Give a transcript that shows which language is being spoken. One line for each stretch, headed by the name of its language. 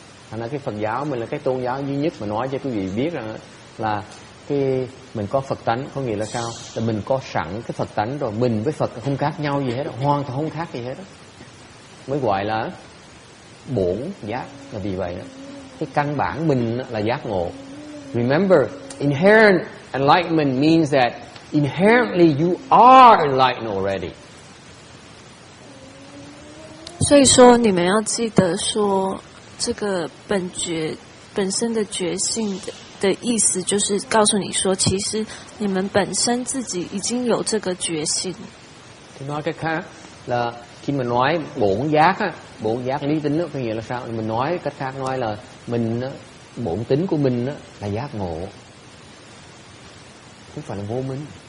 Vietnamese: Thành ra cái Phật giáo mình là cái tôn giáo duy nhất mà nói cho quý vị biết rằng là cái mình có Phật tánh, có nghĩa là sao? Là mình có sẵn cái Phật tánh rồi, mình với Phật không khác nhau gì hết, hoàn toàn không khác gì hết, mới gọi là bổn giác. Là vì vậy đó, cái căn bản mình là giác ngộ.
English: Remember, inherent enlightenment means that inherently you are enlightened already.
Chinese: 所以说，你们要记得说，这个本身的觉性的意思，就是告诉你说，其实你们本身自己已经有这个觉性。
Vietnamese: Thì nói cách khác là khi mà nói bổn giác á, bổn giác lý tính đó, có nghĩa là sao? Mình nói cách khác nói là mình á, bổn tính của mình á, là giác ngộ, không phải là vô minh.